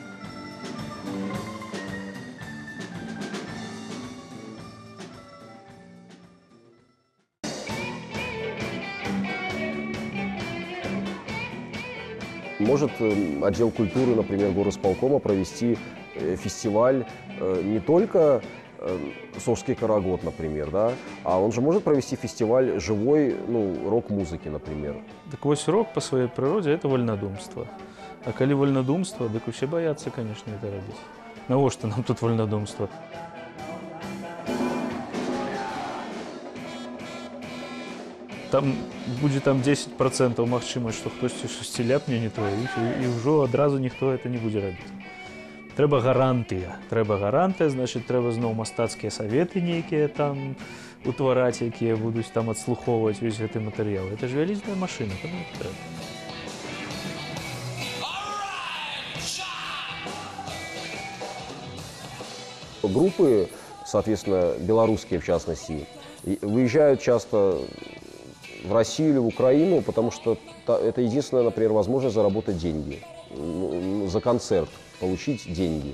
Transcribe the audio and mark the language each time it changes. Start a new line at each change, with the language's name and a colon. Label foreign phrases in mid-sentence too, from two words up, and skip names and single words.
Russian: Может отдел культуры, например, горосполкома провести фестиваль не только Сожский карагод, например, да, а он же может провести фестиваль живой, рок-музыки, например.
Belarusian: Так вось
Russian: рок по своей природе это вольнодумство. А коли вольнодумство, так все боятся, конечно, это робить.
Belarusian: Навошта нам тут вольнодумство? Там будет 10% магчымасць, што хтосьці шасці ляпне не тое, і ўжо адразу ніхто это не будзе рабіць. Трэба гарантыя, значит, трэба зноў мастацкія саветы нейкія там утвараць, якія будуць там адслухоўваць увесь гэты матэрыял. Это ж вялізная машына, каму это трэба.
Russian: Группы, соответственно, белорусские в частности, выезжают часто в Россию или в Украину, потому что это единственная, например, возможность заработать деньги за концерт, получить деньги.